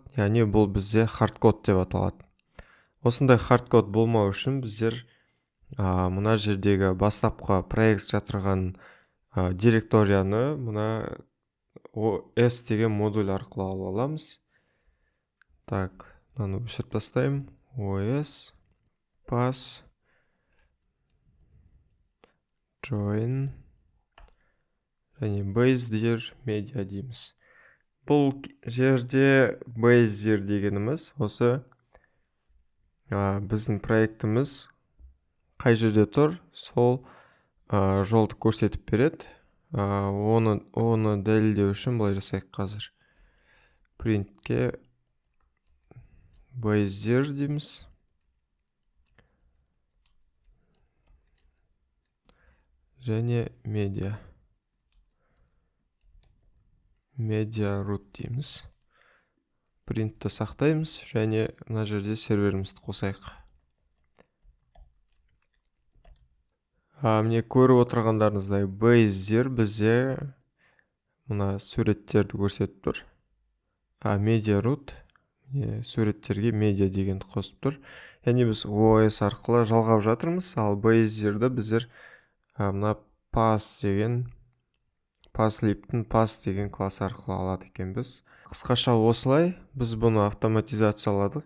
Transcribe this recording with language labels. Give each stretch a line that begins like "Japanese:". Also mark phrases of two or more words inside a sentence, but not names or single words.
Kazakh: Яғни бұл бізде хардкод деп аталады. Осындай хардкод болмау үшін біздер мына жердегі бастапқы проект жатырған директорияны мына OS деген модуль арқылы ала аламыз. Так, мынаны өшіріп тастаймын.
English: OS pass join және base media дейміз.
Kazakh: Бұл жерде base дегеніміз осы біздің проектіміз қай жерде тұр, сол жолды көрсетіп береді. Оны дәлелдеу үшін былай жасайық қазір. Printке base дейміз. Және
English: media root
Kazakh: дейміз. Printті сақтаймыз және мына жерде серверімізді қосайық. Міне көріп отырғандарыңыздай base бізде мына суреттерді көрсетіп тұр.
English: Media root
Kazakh: суреттерге media дегенді қосып тұр. Яғни біз OS арқылы жалғап жатырмыз, ал base-дерді біздер мына pass деген класс арқылы алады екенбіз. Қысқаша осылай біз бұны автоматизацияладық.